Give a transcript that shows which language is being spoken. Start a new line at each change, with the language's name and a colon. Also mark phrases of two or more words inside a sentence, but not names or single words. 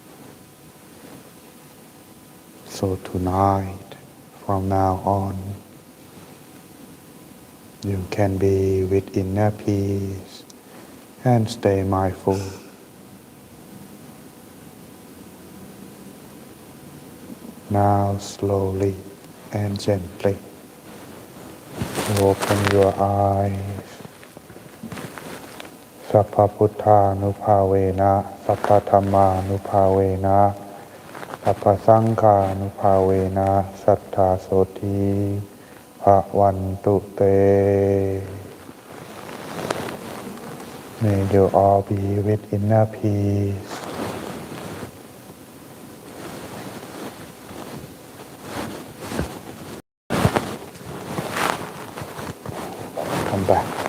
English: So tonight, from now on, you can be with inner peace and stay mindful. Now slowly and gently open your eyes.
Pali: Sappha Puttha Nupavena, Sappha Dhamma Nupavena, Sappha Sankha Nupavena, Sattha Soti Bhavantu Te.
English: May you all be with inner peace. Come back.